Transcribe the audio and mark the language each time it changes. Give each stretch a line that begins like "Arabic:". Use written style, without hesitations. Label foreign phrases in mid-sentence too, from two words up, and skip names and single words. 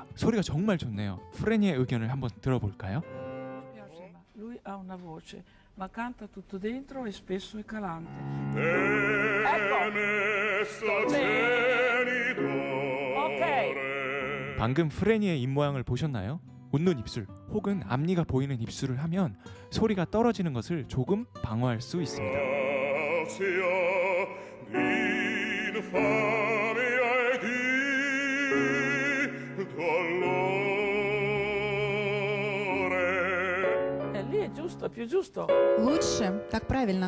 Korean: 소리가 정말 좋네요. 프레니의 의견을 한번 들어볼까요?
Italian: Piace, ma lui ha una voce, ma canta tutto dentro e spesso è calante.
English: Ok.
Korean: 방금 프레니의 입모양을 보셨나요? 웃는 입술 혹은 앞니가 보이는 입술을 하면 소리가 떨어지는 것을 조금 방어할 수 있습니다.
Italian: Lì è giusto, è più giusto.
Russian: Лучше, так правильно.